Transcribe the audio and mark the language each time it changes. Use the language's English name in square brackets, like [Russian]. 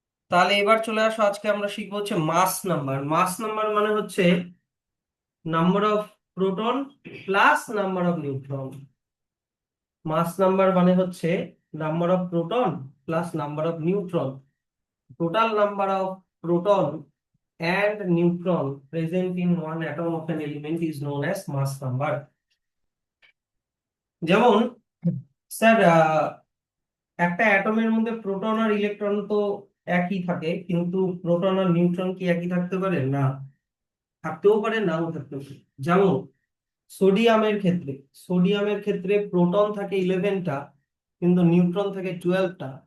[Bangla] তাহলে এবার চলে আসো, আজকে আমরা শিখবো হচ্ছে মাস নাম্বার। মাস নাম্বার মানে হচ্ছে [English] Number of proton plus number of neutron. [Bangla] Mass number মানে হচ্ছে [English] Number of proton plus number of neutron. Total number of proton and neutron present in one atom of an element is known as mass number. [Bangla] যেমন sir, একটা অ্যাটমের মধ্যে proton আর electron তো একই থাকে, কিন্তু proton আর neutron কি একই থাকতে পারে? না, থাকতেও পারে, নাও থাকতে পারে। যেমন সোডিয়ামের ক্ষেত্রে প্রোটন থাকে 11টা, কিন্তু নিউট্রন থাকে 12টা।